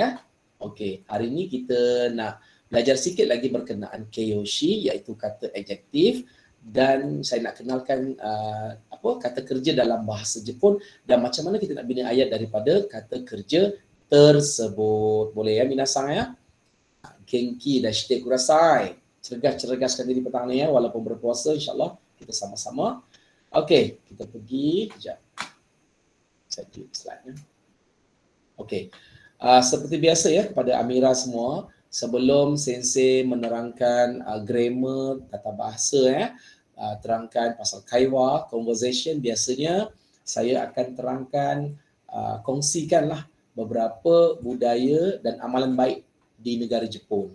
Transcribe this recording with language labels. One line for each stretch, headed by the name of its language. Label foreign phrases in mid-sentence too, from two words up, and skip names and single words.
Malay: Okey, hari ni kita nak belajar sikit lagi berkenaan Keiyoshi, iaitu kata adjektif, dan saya nak kenalkan kata kerja dalam bahasa Jepun dan macam mana kita nak bina ayat daripada kata kerja tersebut. Boleh ya minasang ya?
Japanese: 元気出してください.
Malay: Cergas-cergaskan diri petang ni ya, walaupun berpuasa, insyaAllah kita sama-sama. Okey, kita pergi kejap. Saya klik slide-nya. Okey. Seperti biasa ya, kepada Amira semua, sebelum sensei menerangkan grammar, tata bahasa ya, terangkan pasal kaiwa, conversation, biasanya saya akan terangkan, kongsikanlah beberapa budaya dan amalan baik di negara Jepun.